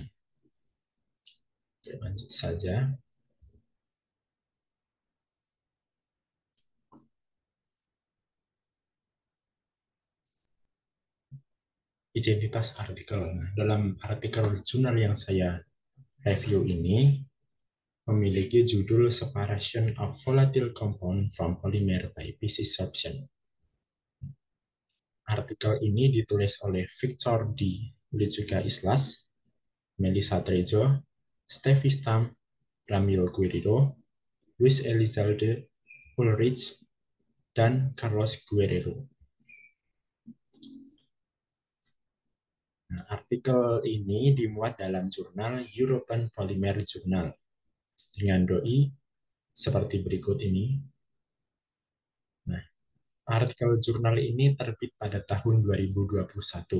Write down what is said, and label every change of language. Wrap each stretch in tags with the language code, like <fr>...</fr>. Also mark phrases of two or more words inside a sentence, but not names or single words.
<id>Oke, lanjut saja. Identitas artikel. Nah, dalam artikel jurnal yang saya review ini memiliki judul Separation of Volatile Compound from Polymer by PC Sorption. Artikel ini ditulis oleh Victor D. Lechuga Islas, Melissa Trejo, Steffi Stam, Ramiro Guerrero, Luis Elizalde Ulrich, dan Carlos Guerrero. Nah, artikel ini dimuat dalam jurnal European Polymer Journal dengan doi seperti berikut ini. Nah, artikel jurnal ini terbit pada tahun 2021.</id>